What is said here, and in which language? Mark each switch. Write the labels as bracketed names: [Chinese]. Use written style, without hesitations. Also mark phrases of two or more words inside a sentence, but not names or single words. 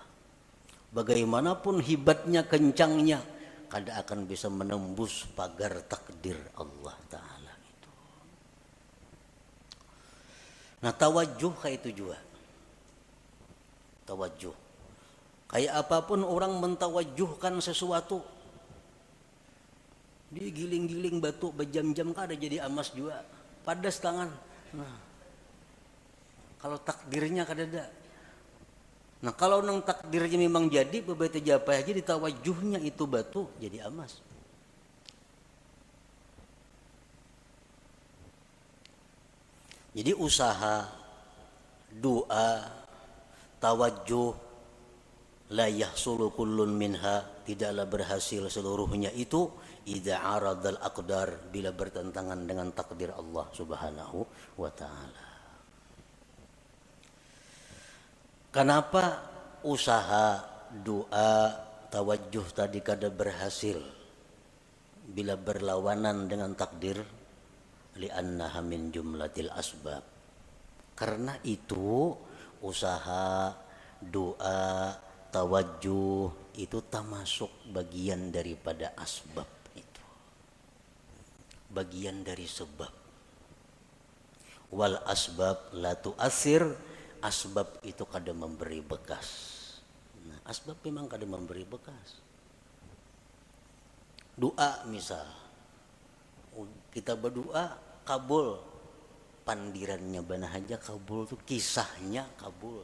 [Indonesian] Bagaimanapun hebatnya, kencangnya, kada akan bisa menembus pagar takdir Allah Ta'ala itu. Nah, tawajuh kayak itu juga. Tawajuh. Kayak apapun orang mentawajuhkan sesuatu, dia giling-giling batu berjam-jam kada jadi amas juga, padas tangan. Nah, kalau takdirnya kada ada. Nah, kalau nang takdirnya memang jadi, beberapa japa aja ditawajuhnya itu batu jadi amas. Jadi usaha, doa, tawajuh, [Arabic] لا يحصل كل منها, [Indonesian] tidaklah berhasil seluruhnya itu [Arabic] إذا عارض الأقدار, [Indonesian] bila bertentangan dengan takdir Allah [Arabic] سبحانه وتعالى. [Indonesian] Kenapa usaha, doa, tawajuh tadi kada berhasil bila berlawanan dengan takdir? [Arabic] لأنها من جملة الأسباب. [Indonesian] Karena itu usaha, doa, tawajuh itu termasuk bagian daripada asbab itu. Bagian dari sebab. [Arabic] والأسباب لا تؤثر, [Indonesian] asbab itu kada memberi bekas. Nah, asbab memang kada memberi bekas. Doa misal, kita berdoa kabul, pandirannya bana aja kabul tuh, kisahnya kabul.